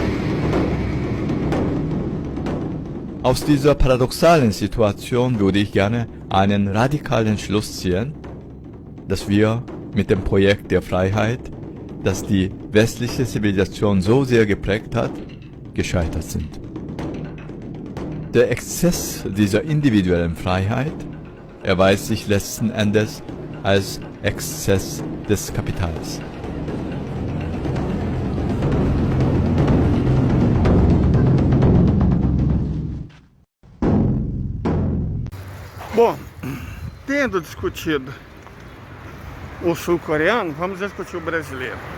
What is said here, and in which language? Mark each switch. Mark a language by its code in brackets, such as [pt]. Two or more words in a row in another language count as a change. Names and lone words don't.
[de] Aus dieser paradoxalen Situation würde ich gerne einen radikalen Schluss ziehen, dass wir mit dem Projekt der Freiheit, das die westliche Zivilisation so sehr geprägt hat, gescheitert sind. Der Exzess dieser individuellen Freiheit erweist sich letzten Endes als Exzess des Kapitals. [pt] Bom, tendo discutido o sul-coreano, vamos discutir o brasileiro.